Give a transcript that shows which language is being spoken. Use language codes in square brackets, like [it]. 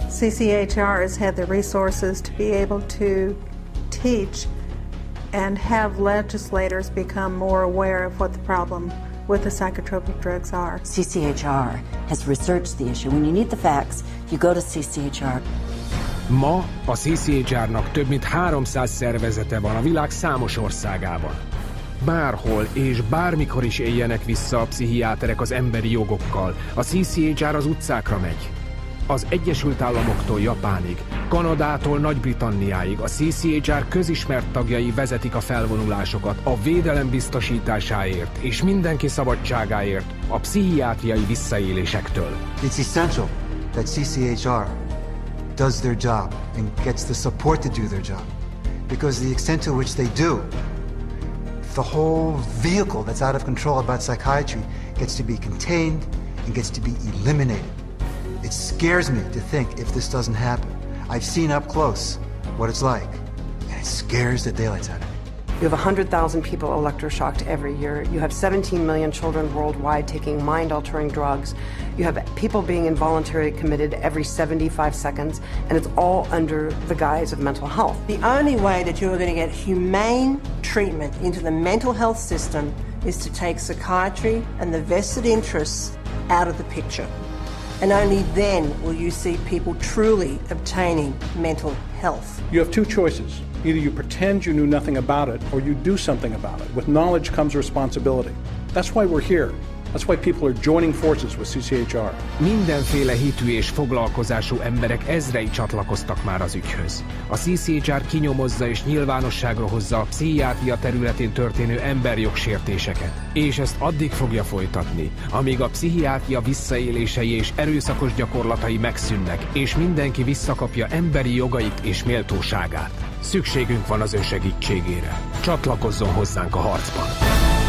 [en] CCHR has had the resources to be able to teach and have legislators become more aware of what the problem with the psychotropic drugs are. CCHR has researched the issue. When you need the facts, you go to CCHR. [hu] Ma a CCHR-nak több mint 300 szervezete van a világ számos országában. Bárhol és bármikor is éljenek vissza a pszichiáterek az emberi jogokkal, a CCHR az utcákra megy. Az Egyesült Államoktól Japánig, Kanadától Nagy-Britanniáig a CCHR közismert tagjai vezetik a felvonulásokat a védelem biztosításáért és mindenki szabadságáért a pszichiátriai visszaélésektől. [en] It's essential that CCHR does their job and gets the support to do their job, because the extent to which they do, the whole vehicle that's out of control about psychiatry gets to be contained and gets to be eliminated. It scares me to think if this doesn't happen. I've seen up close what it's like, and it scares the daylights out of me. You have 100,000 people electroshocked every year. You have 17 million children worldwide taking mind-altering drugs. You have people being involuntarily committed every 75 seconds, and it's all under the guise of mental health. The only way that you're going to get humane treatment into the mental health system is to take psychiatry and the vested interests out of the picture. And only then will you see people truly obtaining mental health. You have two choices. Either you pretend you knew nothing about it, or you do something about it. With knowledge comes responsibility. That's why we're here. That's why people are joining forces with CCHR. [hu] Mindenféle hitű és foglalkozású emberek ezrei csatlakoztak már az ügyhöz. A CCHR kinyomozza és nyilvánosságra hozza a pszichiátria területén történő emberjogsértéseket. És ezt addig fogja folytatni, amíg a pszichiátria visszaélései és erőszakos gyakorlatai megszűnnek, és mindenki visszakapja emberi jogait és méltóságát. Szükségünk van az ő segítségére. Csatlakozzon hozzánk a harcban!